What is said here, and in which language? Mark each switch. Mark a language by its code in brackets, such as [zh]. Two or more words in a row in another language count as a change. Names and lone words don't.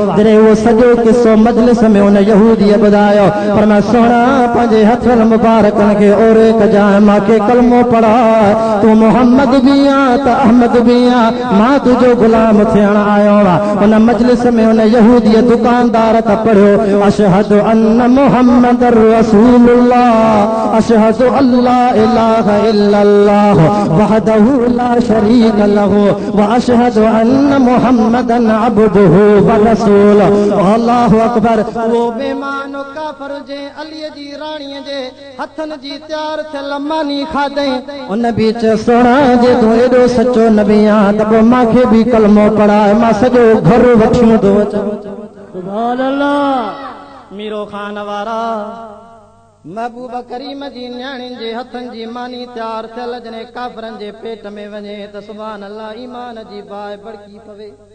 [sd] जॾहिं उहो सॼो किस्सो मजलिस में उन यहूदीअ ॿुधायो पर मां सोना पंहिंजे हथनि मुबारकनि खे ओरे कजाए मूंखे कलमो पढ़ाए तूं मोहम्मद भी आहे त अहमद भी आहे मां तुंहिंजो गुलाम थियण आयो आहे। उन मजलिस में उन यहूदीअ दुकानदार त पढ़ियो [ar] أشهد أن محمد رسول الله أشهد أن لا إله إلا الله وحده لا شريك له وأشهد أن محمدا عبده ورسوله. الله أكبر. [sd] वो बेईमान काफिर जे अलीअ जी राणीअ जे हथनि जी तयार थियल मानी खाधई उन बीच सोना जे तूं एॾो सचो नबी आहे त पोइ मूंखे भी कलमो पढ़ाए मां सॼो घर वठियूं थो अचां। [ar] سبحان الله. [sd] मीरो खान वारा महबूब करीम जी न्याणियुनि जे हथनि जी मानी तयार थियल जॾहिं काफ़रनि जे पेट में वञे त [ar] سبحان الله [sd] ईमान जी बाहि बड़की पवे।